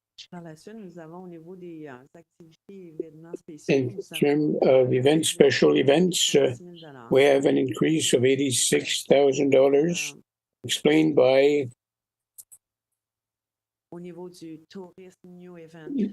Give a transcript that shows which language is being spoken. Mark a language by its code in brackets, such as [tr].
[fr] Par la suite, nous avons au niveau des activités événements spéciaux. [en] In terms of events, special events, we have an increase of $86,000, explained by [fr] au niveau du tourisme [en] new event.